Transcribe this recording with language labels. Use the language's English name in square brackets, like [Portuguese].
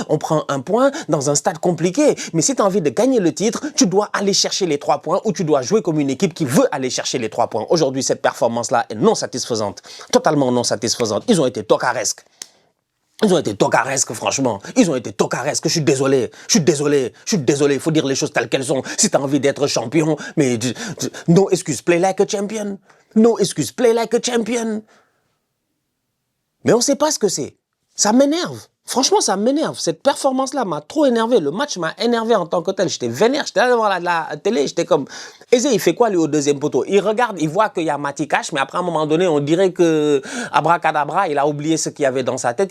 [French] On prend un point dans un stade compliqué. Mais si tu as envie de gagner le titre, tu dois aller chercher les 3 points ou tu dois jouer comme une équipe qui veut aller chercher les 3 points. Aujourd'hui, cette performance-là est non satisfaisante. Totalement non satisfaisante. Ils ont été tocaresques. Ils ont été tocaresques, franchement. Ils ont été tocaresques. Je suis désolé. Il faut dire les choses telles qu'elles sont. Si tu as envie d'être champion, mais [English] no excuse, play like a champion. No excuse, play like a champion. [French] Mais on ne sait pas ce que c'est. Ça m'énerve. Franchement, ça m'énerve. Cette performance-là m'a trop énervé. Le match m'a énervé en tant que tel. J'étais vénère. J'étais là devant la télé. J'étais comme... Eze, il fait quoi, lui, au deuxième poteau? Il regarde, il voit qu'il y a Matty Cash, mais après, à un moment donné, on dirait que Abracadabra, il a oublié ce qu'il y avait dans sa tête.